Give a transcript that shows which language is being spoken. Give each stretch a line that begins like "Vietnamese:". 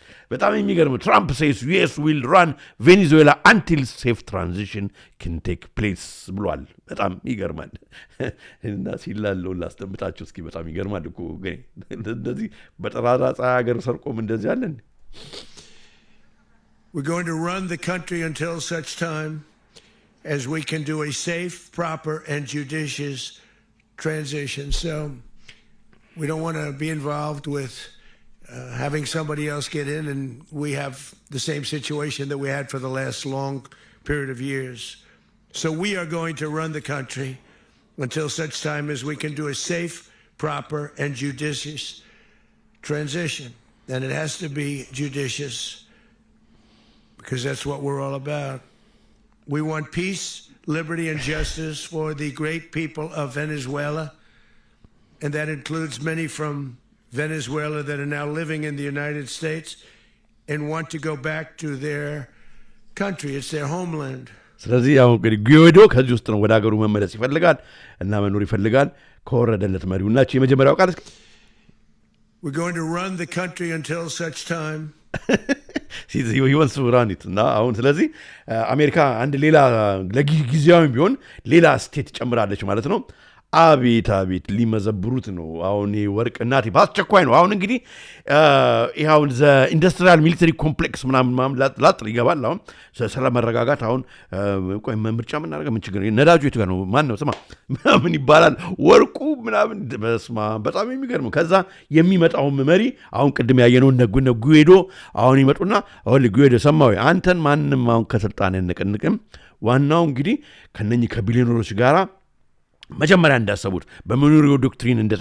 Amharic: በጣም የሚገርም
English: ትራምፕ ሴይስ ዩኤስ ዊል ራን ቬኔዙዌላ አንቲል ሴፍ ትራንዚሽን ኪን ቴክ ፕሌስ
Amharic: ብሏል። በጣም ይገርማል እና ሲላለው ላስደምጣችሁ እስኪ። በጣም ይገርማል እኮ እንደዚህ በጠራራ ፀሐይ ሀገር ሰርቆም እንደዚህ አለን።
English: We're going to run the country until such time as we can do a safe, proper, and judicious transition. So we don't want to be involved with having somebody else get in, and we have the same situation that we had for the last long period of years. So we are going to run the country until such time as we can do a safe, proper, and judicious transition. And it has to be judicious because that's what we're all about. We want peace, liberty, and justice for the great people of Venezuela, and that includes many from Venezuela that are now living in the United States and want to go back to their country. It's their homeland.
Amharic: ስለዚህ ያው እንግዲህ ጉዌዶ ከዚህ ውስጥ ነው ወደ ሀገሩ መመለስ ይፈልጋል እና መኖር ይፈልጋል ከወረደለት መሪው ናቸው። የመጀመሪያው ቃል
English: We're going to run the country until such time
Amharic: ይወንስ ራኒት እና አሁን ስለዚህ አሜሪካ አንድ ሌላ ለጊዜያዊ ቢሆን ሌላ ስቴት ጨምራለች ማለት ነው። አቤት ሊመዘብሩት ነው አሁን ወርቅ እናቴ በአስቸኳይ ነው። አሁን እንግዲህ ይሄው ዘ ኢንዱስትሪያል ሚሊተሪ ኮምፕሌክስ ምናምን ላጥ ይገባል። አሁን ስለመረጋጋት አሁን ቆይ ምርጫ ምን አደረገ ምን ችግር ነዳጁ የቱ ጋር ነው ማን ነው ስማ ምን ይባላል ወርቁ ምናምን በስማ በጣም የሚገርም ከዛ የሚመጣው መሪ አሁን ቅድም ያየነው እነ ጉዌዶ አሁን ይመጡና አሁን ጉዌዶ ሰማዊ አንተን ማንንም አሁን ከስልጣን እንቅንቅም ዋናው እንግዲህ ከነኚህ ከቢሊዮነሮች ጋራ መጀመሪያ እንዳሰቡት በሞኒሮ ዶክትሪን